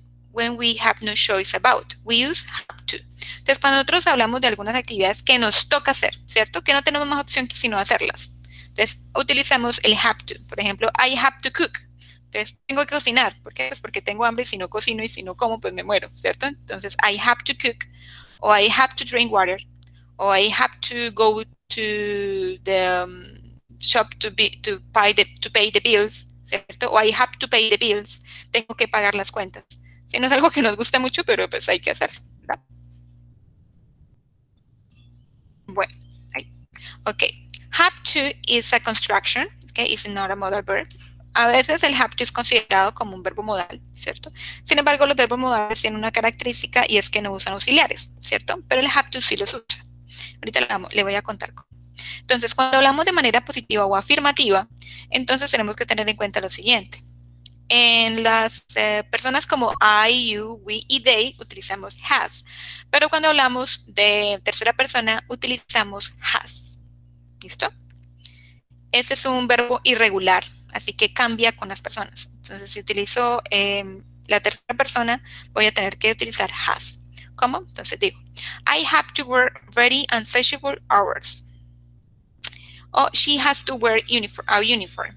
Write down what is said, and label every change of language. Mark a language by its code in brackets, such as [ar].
[en] When we have no choice about, we use have to. [es] Entonces, cuando nosotros hablamos de algunas actividades que nos toca hacer, ¿cierto? Que no tenemos más opción que sino hacerlas. Entonces, utilizamos el have to. Por ejemplo, [en] I have to cook. [es] Entonces, tengo que cocinar. ¿Por qué? Pues porque tengo hambre y si no cocino y si no como, pues me muero, ¿cierto? [en] Entonces, I have to cook, o I have to drink water, o I have to go to the shop to pay the bills, ¿cierto? O I have to pay the bills. [es] Tengo que pagar las cuentas. Sí, no es algo que nos gusta mucho, pero pues hay que hacerlo, ¿verdad? Bueno, ahí. Ok. [en] Have to is a construction, okay? It's not a modal verb. [es] A veces el have to es considerado como un verbo modal, ¿cierto? Sin embargo, los verbos modales tienen una característica y es que no usan auxiliares, ¿cierto? Pero el have to sí los usa. Ahorita le voy a contar cómo. Entonces, cuando hablamos de manera positiva o afirmativa, entonces tenemos que tener en cuenta lo siguiente. En las personas como I, you, we y they utilizamos has, pero cuando hablamos de tercera persona utilizamos has. ¿Listo? Este es un verbo irregular, así que cambia con las personas. Entonces, si utilizo la tercera persona, voy a tener que utilizar has. ¿Cómo? [en] Entonces digo, I have to work very unsociable hours. O she has to wear a uniform.